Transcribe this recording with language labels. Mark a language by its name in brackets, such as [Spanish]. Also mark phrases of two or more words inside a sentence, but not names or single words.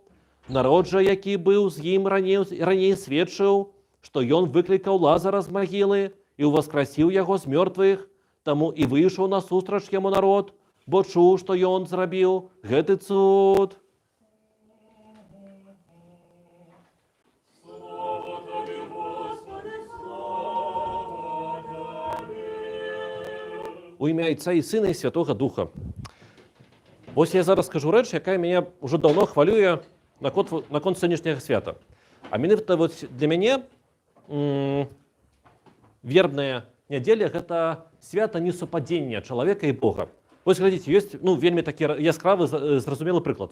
[Belarusian] Народ жа, які быў з ім раней сведчыў, што ён выклікаў Лазара з магілы і ўваскрасіў яго з мёртвых, таму і выйшаў насустрач яму народ, бо чуў, што ён зрабіў гэты цуд. [Ukrainian] У імя Отца і Сина і Святого Духа. [Belarusian] Ось я зараз скажу рэч, якая мяне ўжо даўно хвалюе наконт сённяшняга свята. А менавіта для мяне вербная нядзеля – гэта свята несупадзення чалавека і Бога. Вось глядзіце, ёсць вельмі такі яскравы, зразумелы прыклад.